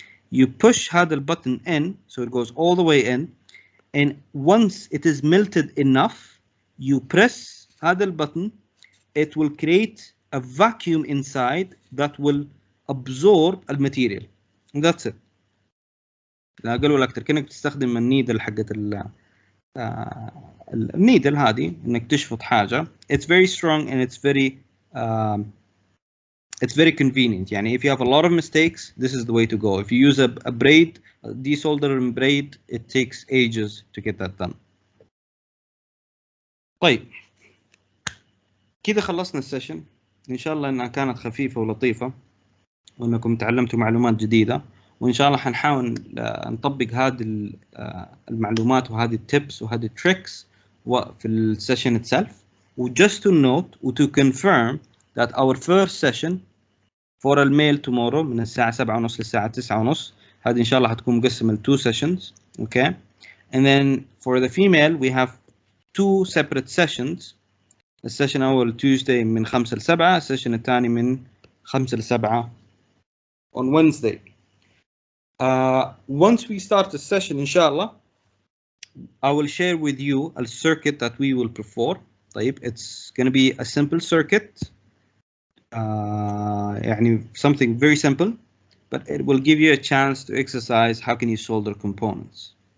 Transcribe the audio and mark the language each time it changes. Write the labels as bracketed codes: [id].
[en] You push [ar] هذا [en] البutton in, so it goes all the way in. And once it is melted enough, you press [ar] هذا [en] البutton. It will create a vacuum inside that will absorb الماتيريال. That's it. [ar] لا أقل ولا أكثر. كأنك تستخدم النيدل حقت النيدل هذه إنك تشفط حاجة. [en] It's very strong and it's very convenient. [ar] يعني [en] if you have a lot of mistakes, this is the way to go. If you use a braid, a desoldering braid, it takes ages to get that done. [ar] طيب كذا خلصنا السيشن. إن شاء الله إنها كانت خفيفة ولطيفة وإنكم تعلمتوا معلومات جديدة، وإن شاء الله حنحاول نطبق هذه المعلومات وهذه التيبس وهذه التريكس في السيشن itself. وجست to note و [en] to confirm that our first session for [ar] الميل tomorrow من الساعة 7:30 للساعة 9:30 هذه إن شاء الله حتكون مقسمة ل 2 sessions. [en] Okay, and then for the female we have 2 separate sessions. [ar] السيشن الأول Tuesday من 5 ل 7، السيشن الثاني من 5 ل 7 [en] on Wednesday. Once we start the session inshallah, I will share with you a circuit that we will perform. [ar] طيب, [en] it's going to be a simple circuit, [ar] يعني [en] something very simple, but it will give you a chance to exercise how can you solder components.